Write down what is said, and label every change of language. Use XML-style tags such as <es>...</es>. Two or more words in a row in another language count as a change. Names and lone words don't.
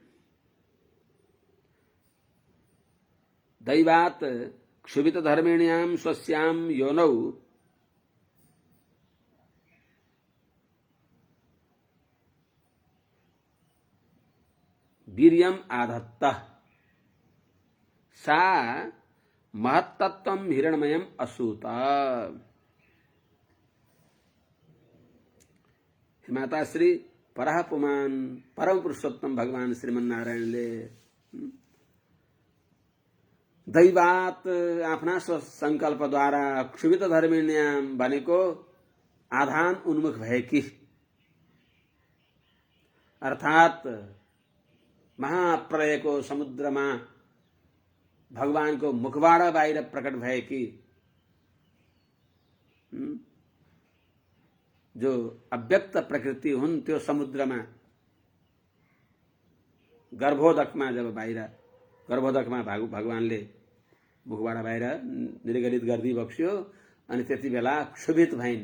<sa>दैवात् क्षुभित धर्मिण्यां स्वस्यां योनौ वीर्यम् आधत्तः सा महत्तत्वं हिरण्मयम् असूत। माता श्री परः पुमान्</sa> <ne>परम पुरुषोत्तम भगवान श्रीमन्नारायणले दैवात आफ्ना संकल्पद्वारा</ne> <sa>क्षुभित धर्मिण्याम</sa> <ne>भनेको आधान उन्मुख भएकी अर्थात महाप्रलयको समुद्रमा भगवानको मुखबाट बाहिर प्रकट भएकी जो अव्यक्त प्रकृति हुन् त्यो समुद्रमा गर्भोदकमा जब बाहिर गर्भोदकमा भगवानले मुखबाट बाहिर निर्गलित गर्दै बक्स्यो अनि त्यति बेला क्षुभित भइन्।</ne>